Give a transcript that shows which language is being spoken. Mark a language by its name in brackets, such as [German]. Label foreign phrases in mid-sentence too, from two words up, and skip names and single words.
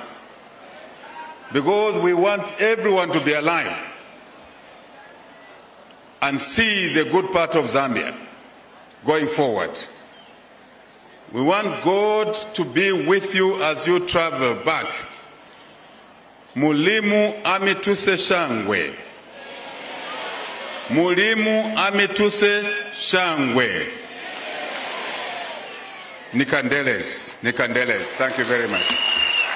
[English] Because we want everyone to be alive and see the good part of Zambia going forward. We want God to be with you as you travel back. [Lozi] Mulimu amituse shangwe. Mulimu amituse shangwe. Nikandeles. [English] Thank you very much.